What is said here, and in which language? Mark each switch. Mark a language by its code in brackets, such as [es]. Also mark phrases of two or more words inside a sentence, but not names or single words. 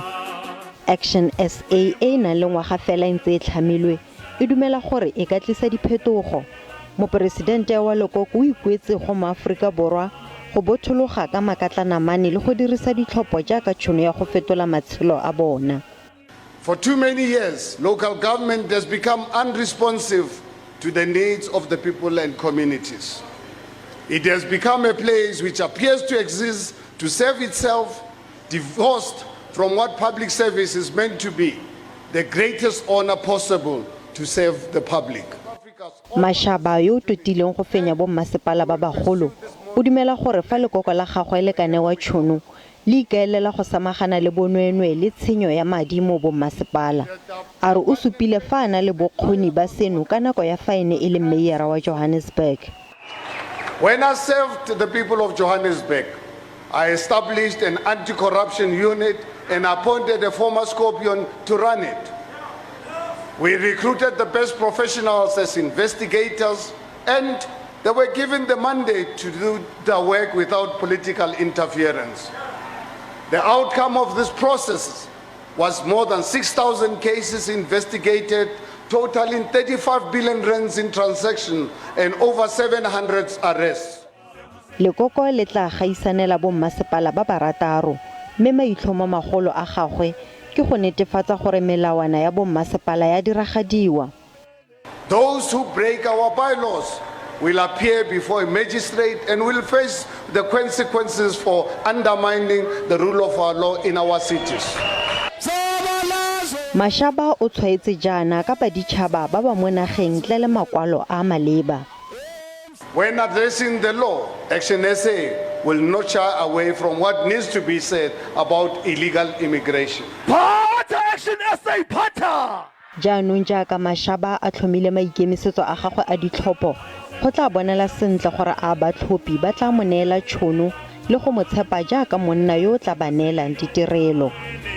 [tn] Action SA e nang le ngwaga fela ntse e tlhamilwe e dumela gore e ka tlisa diphetogo. Moporesidente wa Lekoko o ikuetse go maAforika Borwa go bothologa ka makatlanamane le go dirisa ditlhopho jaaka tšhono ya go fetola matshelo a bona. [en] For too many years, local government has become unresponsive to the needs of the people and communities. It has become a place which appears to exist to serve itself, divorced from what public service is meant to be, the greatest honor possible to serve the public. [tn] Mashaba yo totileng go fenya bo mmasepala ba bagolo o dumela gore fa lekoko la gagwe le ka newa tšhono le ikaelela go samagana le bonweenwee le tshenyo ya madi mo bo mmasepala. A re o supile fa a na le bokgoni ba seno ka nako ya fa ene e le meyara wa Johannesburg. [en] When I served the people of Johannesburg, I established an anti-corruption unit and appointed a former Scorpion to run it. We recruited the best professionals as investigators, and they were given the mandate to do their work without political interference. The outcome of this process was more than 6,000 cases investigated, totaling 35 billion rands in transactions and over 700 arrests. [tn] Lekoko le tla gaisanela bo mmasepala ba barataro, mme maitlhomo magolo a gagwe ke go netefatsa gore melawana ya bo mmasepala ya diragadiwa. [en] Those who break our bylaws will appear before a magistrate and will face the consequences for undermining the rule of our law in our cities. [tn] Mashaba o tshwaetse jaana ka baditšhaba ba ba mo nageng ntle le makwalo a maleba. [en] When addressing the law, Action SA will not shy away from what needs to be said about illegal immigration. Action SA Pata! [tn] Jaanong jaaka Mashaba a tlhomile maikemisetso a gagwe a ditlhopho, go tla bonela sentle gore a batlhophi ba tla mo neela tšhono le go mo tshepa jaaka monna yo o tla ba neelang ditirelo.